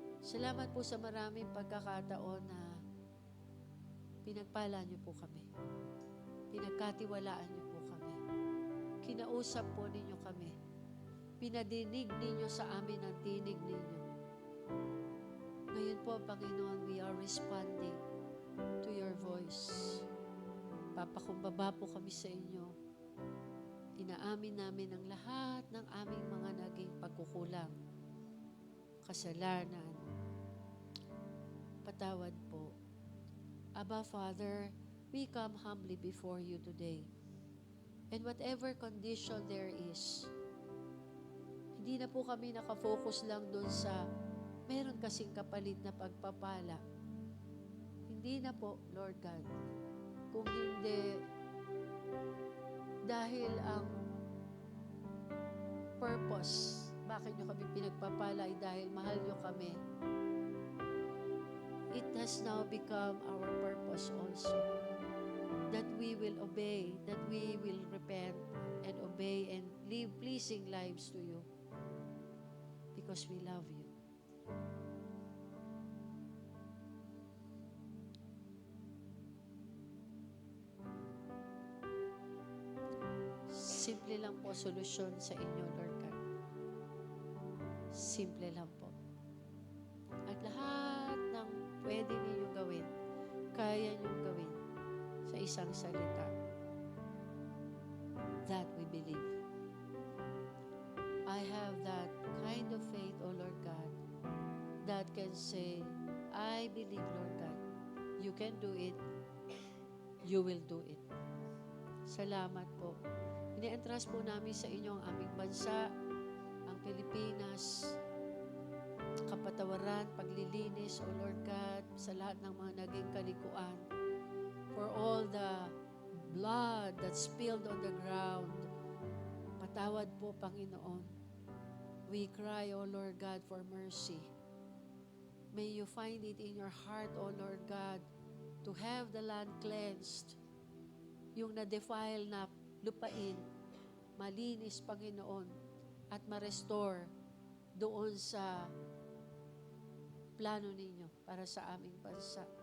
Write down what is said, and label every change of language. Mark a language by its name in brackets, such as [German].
[Filipino] Salamat po sa maraming pagkakataon na pinagpala niyo po kami. Pinagkatiwalaan niyo po kami. Kinausap po ninyo kami. Pinadinig ninyo sa amin ang tinig ninyo. Ngayon po, [English] Panginoon, we are responding to your voice. [Filipino] Papakumbaba po kami sa inyo. Inaamin namin ang lahat ng aming mga naging pagkukulang, kasalanan, patawad po. [English] Abba, Father, we come humbly before you today. And whatever condition there is, [Filipino] hindi na po kami nakafocus lang doon sa meron kasing kapalit na pagpapala. Hindi na po, Lord God. Kung hindi, dahil ang purpose, bakit nyo kami pinagpapala ay dahil mahal nyo kami. [English] It has now become our purpose also that we will obey, that we will repent and obey and live pleasing lives to you because we love you. [Filipino] Simple lang po solusyon sa inyo, Lord God. Simple lang po. At lahat ng pwede ninyo gawin, kaya nyo gawin sa isang salita. [English] That we believe. I have that kind of faith, O Lord God, that can say, I believe, Lord God, you can do it, you will do it. [Filipino] Salamat po. Ini-entrust po namin sa inyo ang aming bansa, ang Pilipinas, kapatawaran, paglilinis, O Lord God, sa lahat ng mga naging kalikuan, [English] for all the blood that spilled on the ground. [Filipino] Patawad po, Panginoon. [English] We cry, O Lord God, for mercy. May you find it in your heart, O Lord God, to have the land cleansed. [Filipino] Yung na-defile na lupain, malinis, Panginoon, at ma-restore doon sa plano ninyo para sa aming bansa.